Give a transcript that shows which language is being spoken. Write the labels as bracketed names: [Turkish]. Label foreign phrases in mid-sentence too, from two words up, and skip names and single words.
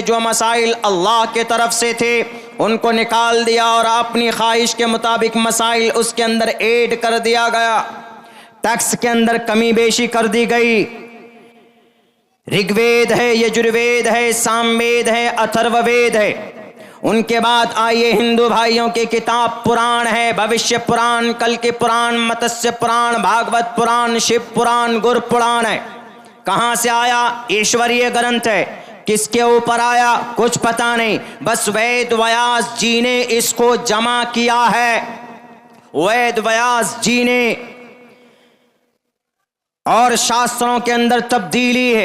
[Urdu] جو مسائل اللہ کے طرف سے تھے ان کو نکال دیا اور اپنی خواہش کے مطابق مسائل اس کے اندر ایڈ کر دیا گیا. ٹیکس کے اندر کمی بیشی کر دی گئی. رگ وید ہے, یجروید ہے, سام وید ہے, اتھرو وید ہے. ان کے بعد آئیے ہندو بھائیوں کی کتاب پران ہے, بھوشیہ پران, کل کی پران, متسیہ پران, بھاگوت پران, شیو پران, گر پران ہے. کہاں سے آیا؟ ایشوریہ گرنتھ ہے. کس کے اوپر آیا؟ کچھ پتا نہیں, بس وید ویاس جی نے اس کو جمع کیا ہے. وید ویاس جی نے, اور شاستروں کے اندر تبدیلی ہے.